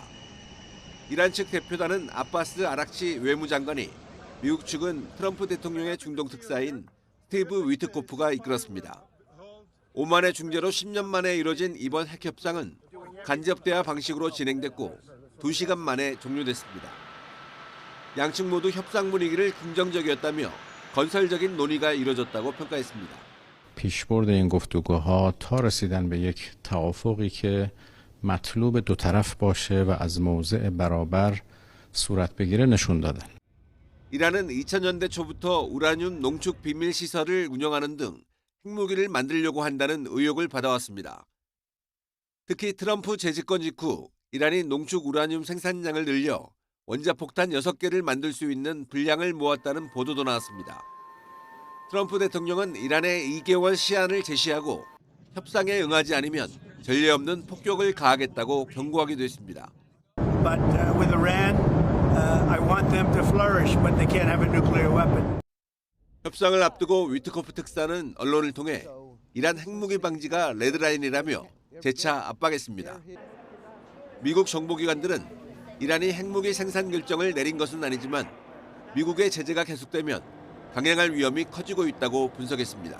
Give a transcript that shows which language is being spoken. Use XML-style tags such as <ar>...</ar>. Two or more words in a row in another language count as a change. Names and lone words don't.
<ko>이란 측 대표단은 아바스 아락치 외무장관이, 미국 측은 트럼프 대통령의 중동 특사인 스티브 위트코프가 이끌었습니다. 오만의 중재로 10년 만에 이뤄진 이번 핵협상은 간접 대화 방식으로 진행됐고 2시간 만에 종료됐습니다. 양측 모두 협상 분위기를 긍정적이었다며 건설적인 논의가 이뤄졌다고 평가했습니다.</ko> <fa>پیشبرد این گفتگوها تا رسیدن به یک توافقی که مطلوب دو طرف باشه و از موضع برابر صورت بگیره نشون دادن.</fa> <ko>이란은 2000년대 초부터 우라늄 농축 비밀 시설을 운영하는 등 핵무기를 만들려고 한다는 의혹을 받아왔습니다. 특히 트럼프 재집권 직후 이란이 농축 우라늄 생산량을 늘려 원자폭탄 6개를 만들 수 있는 분량을 모았다는 보도도 나왔습니다. 트럼프 대통령은 이란에 2개월 시한을 제시하고 협상에 응하지 않으면 전례 없는 폭격을 가하겠다고 경고하기도 했습니다.</ko> <en>But with Iran, I want them to flourish, but they can't have a nuclear weapon.</en> <ko>협상을 앞두고 위트코프 특사는 언론을 통해 이란 핵무기 방지가 레드라인이라며 재차 압박했습니다. 미국 정보기관들은 이란이 핵무기 생산 결정을 내린 것은 아니지만 미국의 제재가 계속되면 강행할 위험이 커지고 있다고 분석했습니다.</ko>